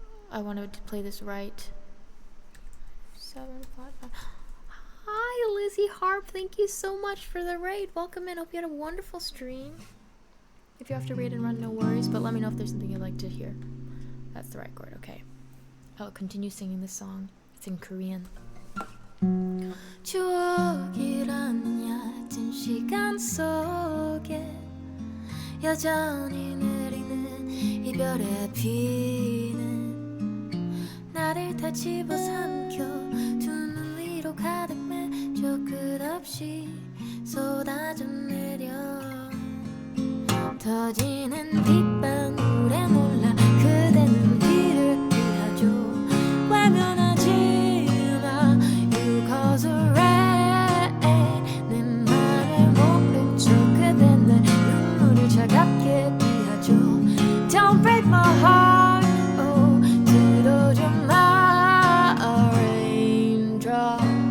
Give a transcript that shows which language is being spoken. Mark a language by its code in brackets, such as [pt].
[en] I wanted to play this right. 7 flat 5. Hi Lizzie Harp, thank you so much for the raid. Welcome in. Hope you had a wonderful stream. If you have to raid and run, no worries, but let me know if there's something you'd like to hear. That's the right chord, okay. I'll continue singing this song. It's in Korean. [ko] 추억이란 얕은 시간 속에 여전히 내리는 이별의 비는 나를 다 집어삼켜 두 눈 위로 가득 맺혀 끝없이 쏟아져 내려. 터지는 빗방울에 놀라 그대는 비를 피하죠. 외면하지 마 [en] You cause a rain. [ko] 내 맘을 모른 척 그댄 내 눈물을 차갑게 피하죠. [en] Don't break my heart. [ko] Oh, 들어줘 [en] my raindrops.